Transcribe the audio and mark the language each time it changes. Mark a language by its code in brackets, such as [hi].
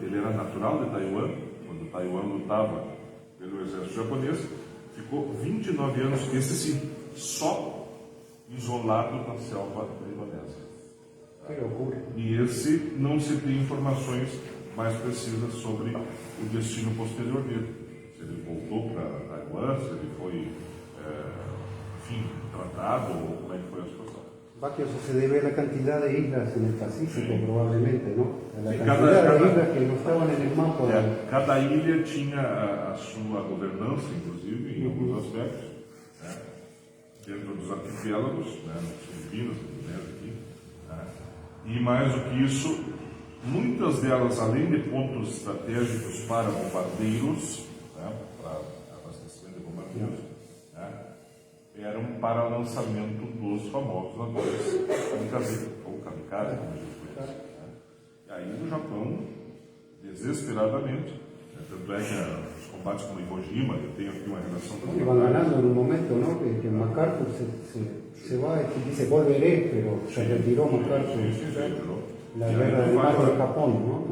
[pt] Ele era natural de Taiwan, quando Taiwan lutava pelo exército japonês, ficou 29 anos, esse sim, só isolado na selva da Indonésia. [es] Qué locura. [pt] E esse não se tem informações mais precisas sobre o destino posterior dele. Se ele voltou para Taiwan, se ele foi, enfim, tratado, ou como é que foi a situação. [es] Baquio, eso se debe a la cantidad de islas en el Pacífico, probablemente, ¿no? A la Sí, cantidad de islas que no estaban en el mapa. [pt] Cada ilha tinha a sua governança, inclusive, em alguns aspectos, né? Dentro dos arquipélagos, né? Nas Filipinas, aqui, né? E mais do que isso, muitas delas, além de pontos estratégicos para bombardeiros, né? Para abastecimento de bombardeiros, né? Eram para lançamento dos famosos aviões kamikaze, ou kamikaze, como a gente conhece. Né? E aí no Japão, desesperadamente, né? Tanto é que os combates como Iwo Jima, eu tenho aqui uma relação com [es] Iban ganando en un momento, ¿no? Que MacArthur se va y dice volveré, pero se retiró MacArthur. La guerra del mar de Japón, ¿no?